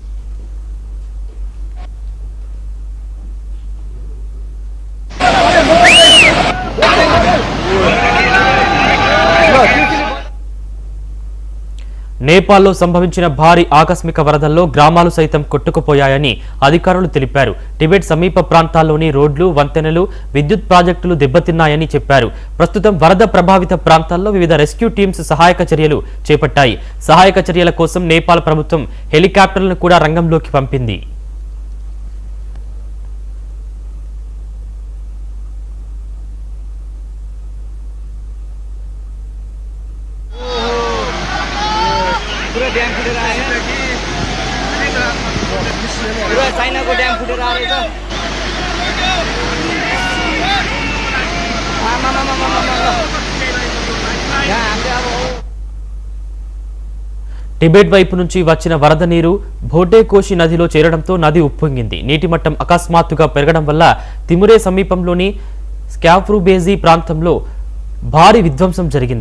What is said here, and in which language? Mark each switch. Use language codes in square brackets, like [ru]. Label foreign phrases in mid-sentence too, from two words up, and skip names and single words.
[te] నేపాల్లో సంభవించిన భారీ ఆకస్మిక వరదల్లో గ్రామాలు సైతం కొట్టుకుపోయాయని అధికారులు తెలిపారు. టిబెట్ సమీప ప్రాంతాల్లోని రోడ్లు, వంతెనలు, విద్యుత్ ప్రాజెక్టులు దెబ్బతిన్నాయని చెప్పారు. ప్రస్తుతం వరద ప్రభావిత ప్రాంతాల్లో వివిధ రెస్క్యూ టీమ్స్ సహాయక చర్యలు చేపట్టాయి. సహాయక చర్యల కోసం నేపాల్ ప్రభుత్వం హెలికాప్టర్లను కూడా రంగంలోకి పంపింది. [ne] पूरा डैम फुटेर आयो पूरा चाइनाको डैम फुटेर आएको [te] టిబెట్ వైపు నుంచి వచ్చిన వరద నీరు భోటేకోషి నదిలో చేరడంతో నది ఉప్పొంగింది. నీటి మట్టం అకస్మాత్తుగా పెరగడం వల్ల తిమురే సమీపంలోని స్కాఫ్రూబేజీ ప్రాంతంలో భారీ విధ్వంసం జరిగింది.